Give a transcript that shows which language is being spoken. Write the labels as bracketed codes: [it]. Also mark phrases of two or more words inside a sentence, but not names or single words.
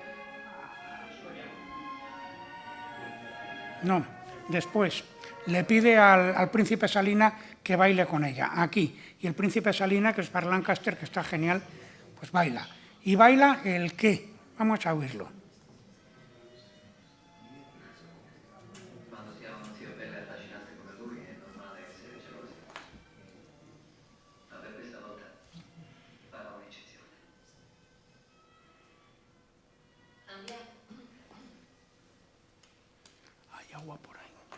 [es] No, después, le pide al príncipe Salina que baile con ella, aquí, y el príncipe Salina, que es para Lancaster, que está genial, pues baila. ¿Y baila el qué? Vamos a oírlo. [it] Quando si ha uno zio bello e affascinante come lui è normale essere gelosi. Ma per questa volta farò un'eccezione. Andiamo. [es] Hay agua por ahí.